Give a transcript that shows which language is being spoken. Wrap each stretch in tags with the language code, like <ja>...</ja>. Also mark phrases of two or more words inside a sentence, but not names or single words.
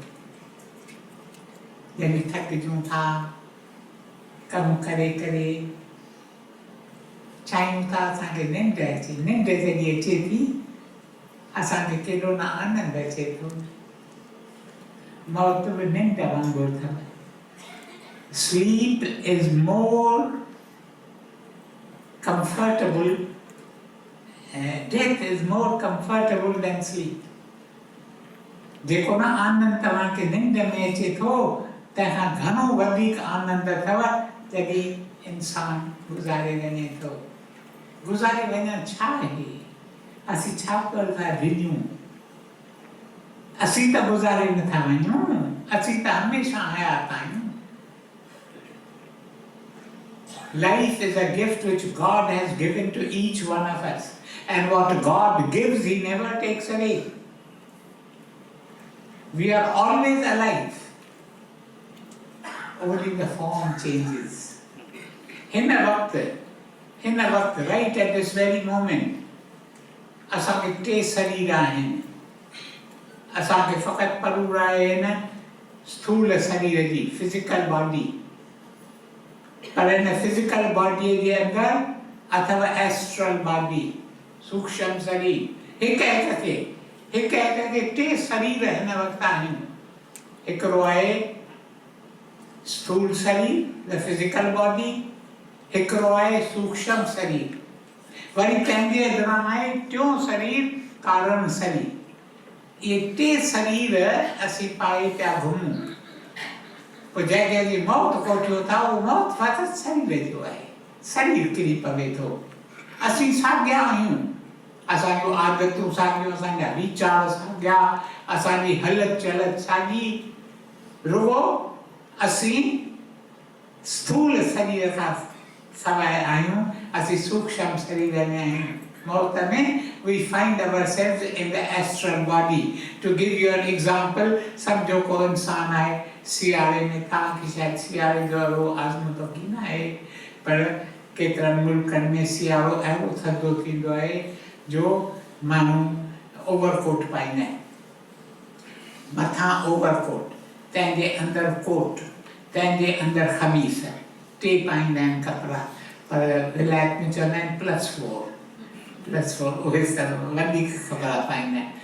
<sd>जॾहिं थकिजूं था कमु करे करे, चाहियूं था असांखे निंड अचे, निंड जॾहिं अचे थी असांखे केॾो न आनंद अचे थो। मौत बि निंड वांगुरु अथव।</sd> <en>Sleep is more comfortable, death is more comfortable than sleep.</en> <sd>जेको न आनंद तव्हांखे निंड में अचे थो, तंहिंखां घणो वधीक आनंद अथव जॾहिं इंसानु गुज़ारे वञे थो। गुज़ारे वञणु छा आहे? असीं छा पिया था डिॼूं? असीं त गुज़ारे नथा वञूं, असीं त हमेशह हयात आहियूं।</sd> <en>Life is a gift which God has given to each one of us, and what God gives, He never takes away. We are always alive, only the form changes.</en> <sd>हिन वक़्तु,</sd> <en>right at this very moment,</en> <sd>असांखे टे शरीर आहिनि। असांखे फ़क़ति ज़रूर आहे न स्थूल शरीर जी,</sd> <en>physical body,</en> <sd>पर हिन फिजिकल बॉडीअ जे अंदरि अथव</sd> <en>astral body,</en> <sd>सूक्ष्म शरीर। हिक खे टे शरीर हिन वक़्तु आहिनि। हिकिड़ो आहे स्थूल शरीर,</sd> <en>the physical body,</en> <sd>हिकिड़ो आहे सूक्ष्म शरीर, वरी तंहिंजे अंदरां आहे टियों शरीर कारण शरीर। इहे टे शरीर असीं पाए पिया घुमूं। पोइ जंहिं जी मौत कोठियो था, उहो मौत फ़क़ति शरीर जो आहे, शरीर किरी पवे थो। असीं साॻिया आहियूं, असांजो आदतूं साॻियूं, असांजा वीचार साॻिया, असांजी हलत चलत साॻी, रुगो असीं स्थूल शरीर खां सवाइ आहियूं, असीं सूक्ष्म शरीर में आहियूं। मौत में</sd> <en>we find ourselves in the astral body. To give you an example,</en> <sd>सम्झो को इंसान आहे सियारे में, तव्हांखे शायदि सियारे जो अहिड़ो आज़मूदो की न आहे, पर केतिरनि मुल्कनि में सियारो अहिड़ो थधो थींदो आहे जो माण्हू ओवरकोट पाईंदा आहिनि, मथां ओवरकोट, तंहिंजे अंदरि कोट, तंहिंजे अंदरि ख़मीस, टे पाईंदा आहिनि कपिड़ा, पर विलायत में चवंदा आहिनि +4 उहे सभु वधीक कपिड़ा पाईंदा आहिनि।</sd>